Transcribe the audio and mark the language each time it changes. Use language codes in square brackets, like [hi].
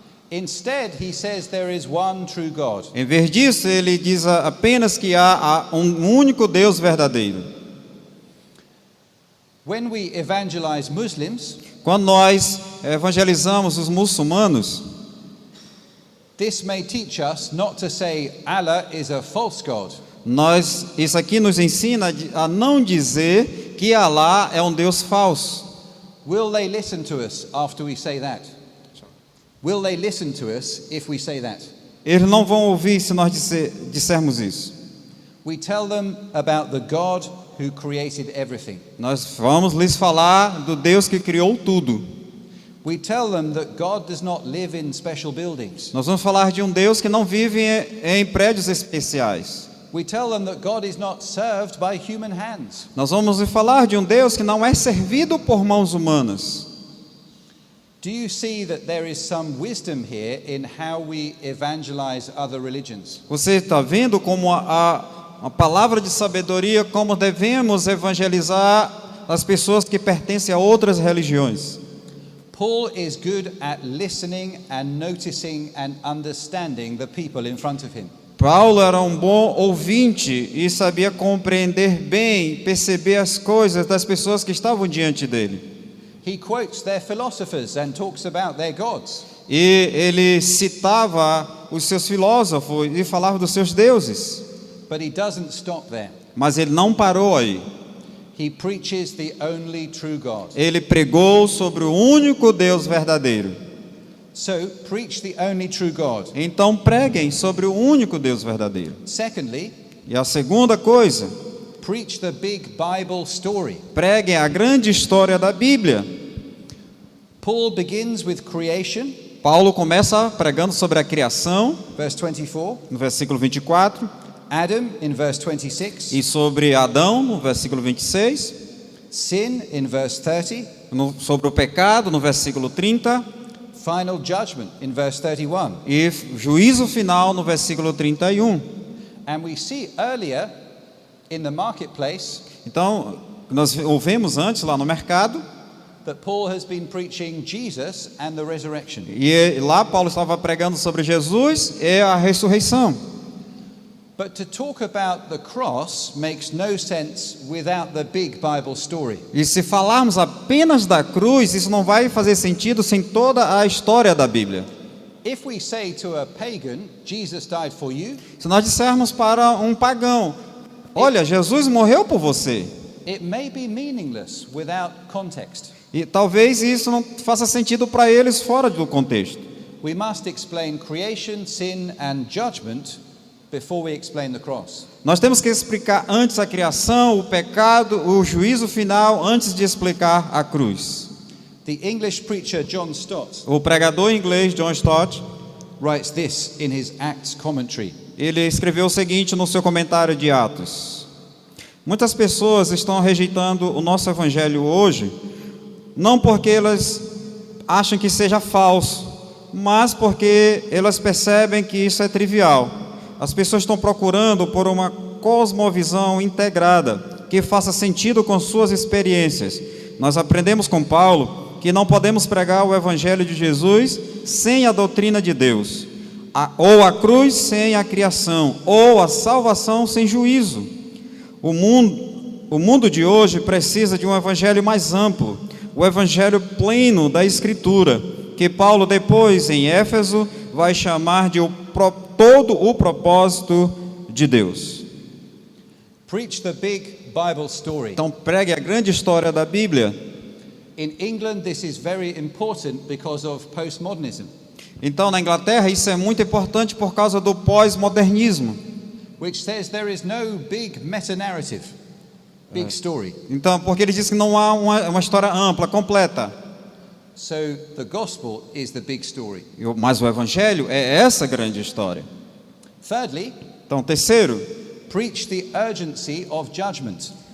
[en] Instead, he says there is one true God. [pt] Em vez disso, ele diz apenas que há um único Deus verdadeiro. [en] When we evangelize Muslims, [pt] Quando nós evangelizamos os muçulmanos, [en] this may teach us not to say Allah is a false God. [pt] isso aqui nos ensina a não dizer que Alá é um Deus falso. [en] Will they listen to us after we say that? Will they listen to us if we say that? [pt] Eles não vão ouvir se nós dissermos isso. [en] We tell them about the God who created everything. [pt] Nós vamos lhes falar do Deus que criou tudo. [en] We tell them that God does not live in special buildings. [pt] Nós vamos falar de um Deus que não vive em prédios especiais. [en] We tell them that God is not served by human hands. [pt] Nós vamos falar de um Deus que não é servido por mãos humanas. [en] Do you see that there is some wisdom here in how we evangelize other religions? [pt] Você está vendo como a palavra de sabedoria, como devemos evangelizar as pessoas que pertencem a outras religiões. [en] Paul is good at listening and noticing and understanding the people in front of him. [pt] Paulo era um bom ouvinte e sabia compreender bem, perceber as coisas das pessoas que estavam diante dele. [en] He quotes their philosophers and talks about their gods. [pt] E ele citava os seus filósofos e falava dos seus deuses. [en] But he doesn't stop there. [pt] Mas ele não parou aí. [en] He preaches the only true God. [pt] Ele pregou sobre o único Deus verdadeiro. [en] So, preach the only true God. [pt] Então preguem sobre o único Deus verdadeiro. [en] Secondly, [pt] E a segunda coisa, [en] preach the big Bible story. [pt] preguem a grande história da Bíblia. [en] Paul begins with creation, [pt] Paulo começa pregando sobre a criação, [en] verse 24, [pt] no versículo 24, [en] Adam in verse 26, [pt] e sobre Adão, no versículo 26, [en] sin in verse 30, [pt] sobre o pecado, no versículo 30, [en] final judgment in verse 31. [pt] e juízo final, no versículo 31. [en] And we see earlier in the marketplace [pt] Então, nós ouvimos antes lá no mercado, [en] that Paul has been preaching Jesus and the resurrection. [pt] e lá Paulo estava pregando sobre Jesus e a ressurreição. [en] But to talk about the cross makes no sense without the big Bible story. [pt] E se falarmos apenas da cruz, isso não vai fazer sentido sem toda a história da Bíblia. [en] If we say to a pagan, Jesus died for you, [pt] Se nós dissermos para um pagão, olha, Jesus morreu por você, [en] it may be meaningless without context. [pt] e talvez isso não faça sentido para eles fora do contexto. [en] We must explain creation, sin and judgment before we explain the cross. [pt] Nós temos que explicar antes a criação, o pecado, o juízo final, antes de explicar a cruz. [en] The English preacher John Stott [pt] O pregador inglês John Stott, [en] writes this in his Acts commentary. [pt] ele escreveu o seguinte no seu comentário de Atos: muitas pessoas estão rejeitando o nosso evangelho hoje, não porque elas acham que seja falso, mas porque elas percebem que isso é trivial. As pessoas estão procurando por uma cosmovisão integrada, que faça sentido com suas experiências. Nós aprendemos com Paulo que não podemos pregar o evangelho de Jesus sem a doutrina de Deus, ou a cruz sem a criação, ou a salvação sem juízo. O mundo de hoje precisa de um evangelho mais amplo, o evangelho pleno da Escritura, que Paulo depois em Éfeso vai chamar de todo o propósito de Deus. [en] Preach the big Bible story. [pt] Então pregue a grande história da Bíblia. [en] In England, this is very important because of postmodernism, [pt] Então na Inglaterra isso é muito importante por causa do pós-modernismo. [en] which says there is no big meta-narrative, big story. [pt] Então, porque ele diz que não há uma história ampla, completa. [en] So the gospel is the big story. [pt] Mas o Evangelho é essa grande história. [en] Thirdly, [pt] Então, terceiro, [en] preach the urgency of judgment.